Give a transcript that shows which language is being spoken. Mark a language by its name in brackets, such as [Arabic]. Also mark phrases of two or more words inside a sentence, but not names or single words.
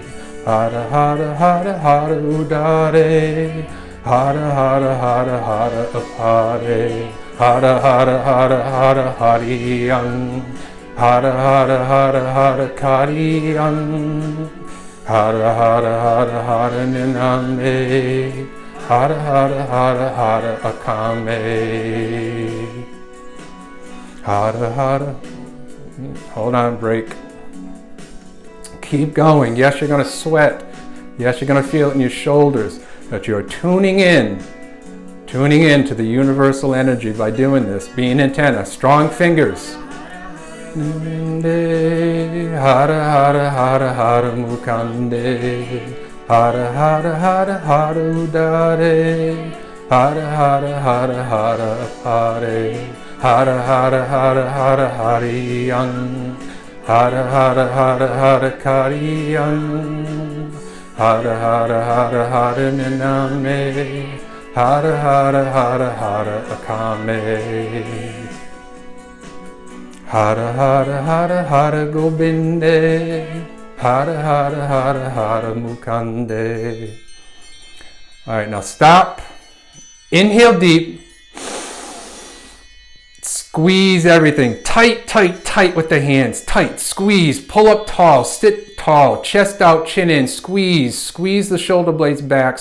[Punjabi] ਹਰਿ ਹਰਿ ਹਰਿ ਹਰਿ ਉਦਾਰੇ ਹਰਿ ਹਰਿ ਹਰਿ ਹਰਿ ਅਪਾਰੇ ਹਰਿ ਹਰਿ ਹਰਿ ਹਰਿ ਹਰੀਅੰ ਹਰਿ ਹਰਿ ਹਰਿ ਹਰਿ ਕਰੀਅੰ ਹਰਿ ਹਰਿ ਹਰਿ ਹਰਿ ਨਿਰਨਾਮੇ ਹਰਿ ਹਰਿ ਹਰਿ ਹਰਿ ਅਕਾਮੇ. ਹਰਿ ਹਰਿ. [English] Hold on, break. Keep going. Yes, you're going to sweat. Yes, you're going to feel it in your shoulders. But you're tuning in to the universal energy by doing this. Being antenna. Strong fingers. [Punjabi] ਹਰਿ ਹਰਿ ਹਰਿ ਹਰਿ ਮੁਕੰਦੇ ਹਰਿ ਹਰਿ ਹਰਿ ਹਰਿ ਉਦਾਰੇ ਹਰਿ ਹਰਿ ਹਰਿ ਹਰਿ ਅਪਾਰੇ ਹਰਿ ਹਰਿ ਹਰਿ ਹਰਿ ਹਰੀਅੰ ਹਰਿ ਹਰਿ ਹਰਿ ਹਰਿ ਕਰੀਅੰ ਹਰਿ ਹਰਿ ਹਰਿ ਹਰਿ ਨਿਰਨਾਮੇ ਹਰਿ ਹਰਿ ਹਰਿ ਹਰਿ ਅਕਾਮੇ. ਹਰਿ ਹਰਿ ਹਰਿ ਹਰਿ ਗੋਬਿੰਦੇ. ਹਰਿ ਹਰਿ ਹਰਿ ਹਰਿ ਮੁਕੰਦੇ. [English] All right, now stop. Inhale deep. Squeeze everything. Tight, tight, tight with the hands. Tight. Squeeze. Pull up tall. Sit tall. Chest out, chin in. Squeeze. Squeeze the shoulder blades back.